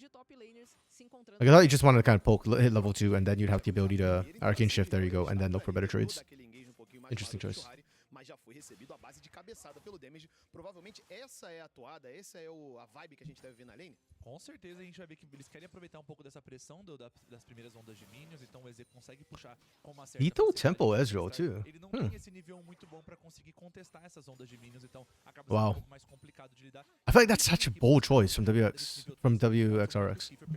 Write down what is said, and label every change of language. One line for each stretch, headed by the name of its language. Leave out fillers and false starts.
English: Like, I thought you just wanted to kind of poke, hit level 2, and then you'd have the ability to Arcane Shift, there you go, and then look for better trades. Interesting choice.
Portuguese: Mas já foi recebido a base de cabeçada pelo damage. Provavelmente essa é a toada, essa é a vibe que a gente deve ver na lane. Com certeza a gente vai ver que eles querem aproveitar um pouco dessa pressão das primeiras ondas de minions, então o EZ consegue puxar com uma certa
English: Lethal
Portuguese: facilidade.
English: Tempo Ezreal, too.
Portuguese: Ele não tem esse nível muito bom pra conseguir contestar essas ondas de minions, então acaba sendo
English: Wow.
Portuguese: um pouco mais complicado de lidar.
English: I feel like that's such a bold choice from WXRX.